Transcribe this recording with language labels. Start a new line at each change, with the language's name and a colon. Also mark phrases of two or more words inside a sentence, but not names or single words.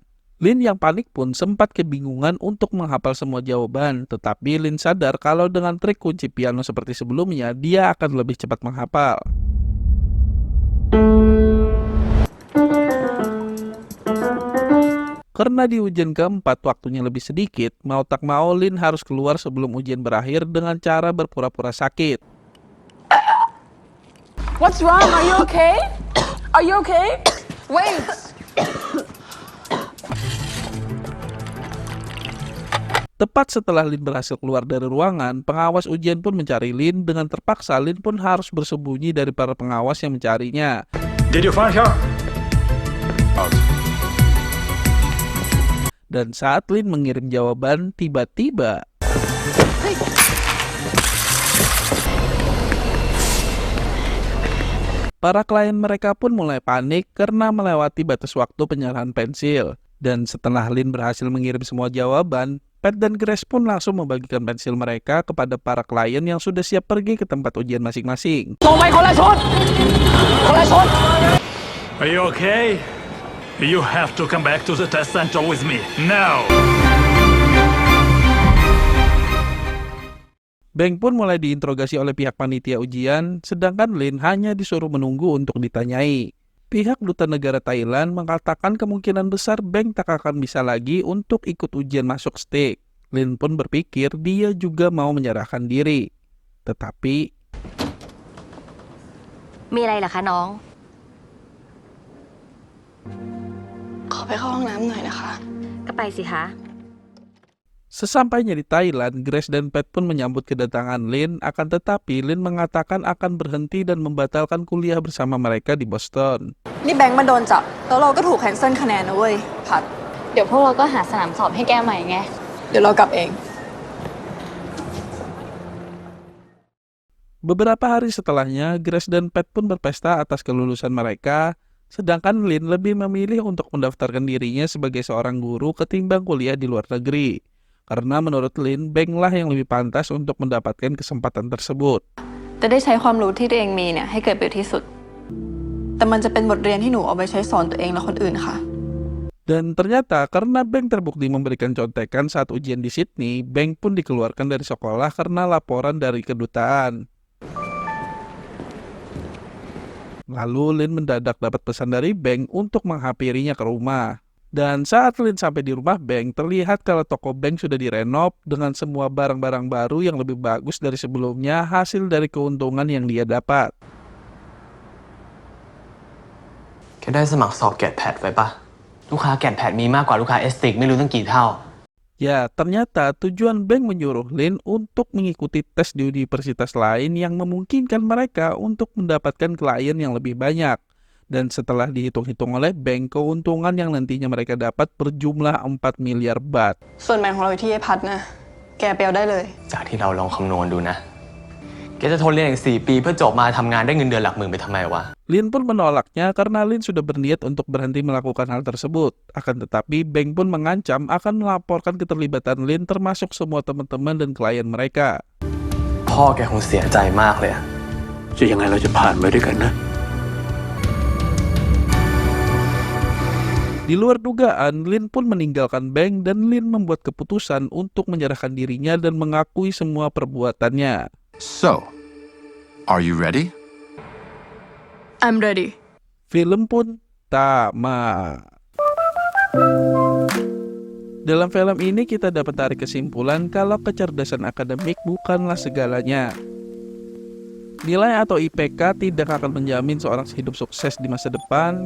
Indonesian: Lin yang panik pun sempat kebingungan untuk menghafal semua jawaban, tetapi Lin sadar kalau dengan trik kunci piano seperti sebelumnya, dia akan lebih cepat menghafal. Karena di ujian keempat waktunya lebih sedikit, mau tak mau Lin harus keluar sebelum ujian berakhir dengan cara berpura-pura sakit.
English: What's wrong? Are you okay? Are you okay? Wait!
Indonesian: Tepat setelah Lin berhasil keluar dari ruangan, pengawas ujian pun mencari Lin. Dengan terpaksa, Lin pun harus bersembunyi dari para pengawas yang mencarinya.
English: Did you find her?
Indonesian: Dan saat Lin mengirim jawaban, tiba-tiba para klien mereka pun mulai panik karena melewati batas waktu penyerahan pensil. Dan setelah Lin berhasil mengirim semua jawaban, Pat dan Grace pun langsung membagikan pensil mereka kepada para klien yang sudah siap pergi ke tempat ujian masing-masing.
English: Are you okay? You have to come back to the test center with me now.
Indonesian: Beng pun mulai diinterogasi oleh pihak panitia ujian, sedangkan Lin hanya disuruh menunggu untuk ditanyai. Pihak Duta Negara Thailand mengatakan kemungkinan besar Beng tak akan bisa lagi untuk ikut ujian masuk STIC. Lin pun berpikir dia juga mau menyerahkan diri. Tetapi
Thai: มีอะไรเหรอคะน้อง ขอไปเข้าห้องน้ำหน่อยนะคะ ก็ไปสิคะ
Indonesian: sesampainya di Thailand, Grace dan Pat pun menyambut kedatangan Lin, akan tetapi Lin mengatakan akan berhenti dan membatalkan kuliah bersama mereka di Boston.
Thai: นี่แบงค์มาโดนจับแล้วเราก็ถูกแคนเซิลคะแนนนะเว้ยพัด เดี๋ยวพวกเราก็หาสนามสอบให้แกใหม่ไง เดี๋ยวเรากลับเอง
Indonesian: Beberapa hari setelahnya, Grace dan Pat pun berpesta atas kelulusan mereka, sedangkan Lin lebih memilih untuk mendaftarkan dirinya sebagai seorang guru ketimbang kuliah di luar negeri. Karena menurut Lin, Beng lah yang lebih pantas untuk mendapatkan kesempatan tersebut.
Thai: จะได้ใช้ความรู้ที่ตัวเองมีเนี่ยให้เกิดประโยชน์ที่สุด แต่มันจะเป็นบทเรียนที่หนูเอาไปใช้สอนตัวเองและคนอื่นค่ะ
Indonesian: Dan ternyata karena Beng terbukti memberikan contekan saat ujian di Sydney, Beng pun dikeluarkan dari sekolah karena laporan dari kedutaan. Lalu Lin mendadak dapat pesan dari Beng untuk menghampirinya ke rumah. Dan saat Lin sampai di rumah Beng, terlihat kalau toko Beng sudah direnov dengan semua barang-barang baru yang lebih bagus dari sebelumnya, hasil dari keuntungan yang dia dapat.
Thai: แค่ได้สมัครสอบแกะแพดไว้ปะลูกค้าแกะแพดมีมากกว่าลูกค้าเอสติกไม่รู้ตั้งกี่เท่า
Indonesian: Ya, ternyata tujuan Beng menyuruh Lin untuk mengikuti tes di universitas lain yang memungkinkan mereka untuk mendapatkan klien yang lebih banyak. Dan setelah dihitung-hitung oleh Beng, keuntungan yang nantinya mereka dapat berjumlah 4 miliar baht.
Thai: ส่วนแบ่งของเราอยู่ที่ไอ้พัดนะแกไปเอาได้เลย จากที่เราลองคำนวณดูนะแกจะทนเรียนอีก4 ปีเพื่อจบมาทำงานได้เงินเดือนหลักหมื่นไปทำไมวะ
Indonesian: Lin pun menolaknya karena Lin sudah berniat untuk berhenti melakukan hal tersebut. Akan tetapi Beng pun mengancam akan melaporkan keterlibatan Lin termasuk semua teman-teman dan klien mereka.
Thai: พ่อแกคงเสียใจมากเลยอะ จะยังไงเราจะผ่านไปด้วยกันนะ
Indonesian: Di luar dugaan, Lin pun meninggalkan Beng dan Lin membuat keputusan untuk menyerahkan dirinya dan mengakui semua perbuatannya.
English: So, are you ready? I'm ready.
Indonesian: Film pun tamat. Dalam film ini kita dapat tarik kesimpulan kalau kecerdasan akademik bukanlah segalanya. Nilai atau IPK tidak akan menjamin seorang hidup sukses di masa depan.